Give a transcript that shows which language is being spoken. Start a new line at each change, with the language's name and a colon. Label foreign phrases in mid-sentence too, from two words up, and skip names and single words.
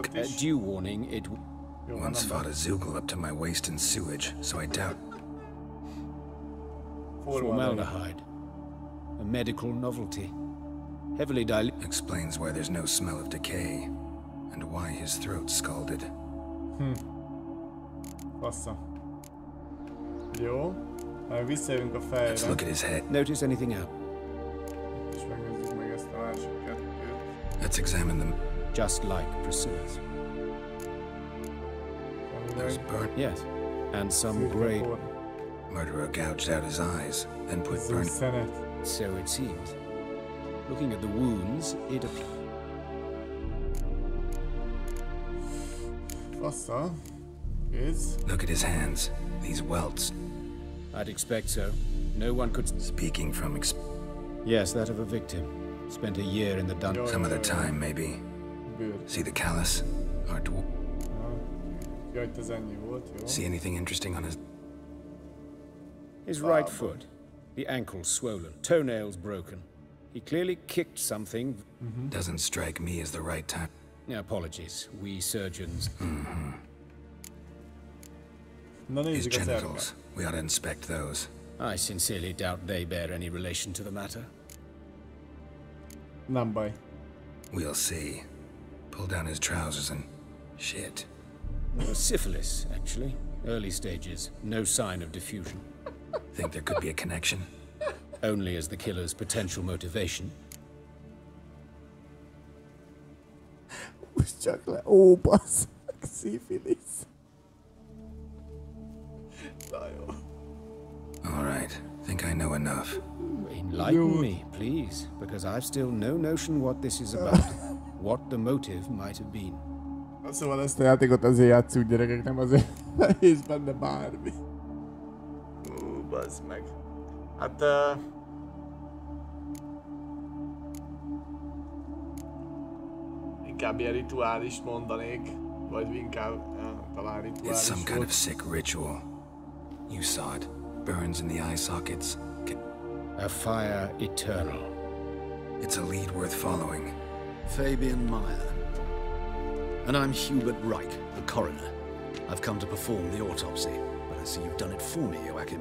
English: Due warning, it... Once fought a zoogle up to my waist in sewage, so I doubt... Formaldehyde. A medical novelty. Heavily diluted. Explains why there's no smell of decay. And why his throat's scalded.
Hungarian: Bassza. Jó. Visszajövünk a fejre.
English: Let's look at his head. Notice anything else?
Hungarian: És megnézzük meg ezt a másik kettőt.
English: Let's examine them. Just like Priscilla's. There's burn. Yes. And some grey... Murderer gouged out his eyes, then put burn... So it seems. Looking at the wounds, it appears...
Hungarian: Bassza. Kész.
English: Look at his hands. These welts. I'd expect so. No one could... Speaking from Yes, that of a victim. Spent a year in the dungeon. Some other time, maybe. See the callus? Our dwarf. See anything interesting on his... His right foot. The ankle swollen. Toenails broken. He clearly kicked something. Doesn't strike me as the right time. Apologies. We surgeons... His genitals. We ought to inspect those. I sincerely doubt they bear any relation to the matter.
Hungarian: Nem baj.
English: We'll see. Pull down his trousers and... shit. Syphilis, actually. Early stages. No sign of diffusion. Think there could be a connection? Only as the killer's potential motivation.
Hungarian: Csak le. Ó, bassz.
English: Syphilis. All right. Think I know enough. Enlighten me, please, because I've still no notion what this is about. What the motive might have been.
Hungarian: Szóval ezt a játékot azért játszunk, gyerekek, nem azért nehéz benne bármi. Bazd meg. Hát... inkább ilyen rituálist mondanék, vagy inkább talán rituális.
English: It's some kind of sick ritual. You saw it. Burns in the eye sockets. A fire eternal. It's a lead worth following. Fabian Meyer. And I'm Hubert Reich, the coroner. I've come to perform the autopsy, but I see you've done it for me, Joachim.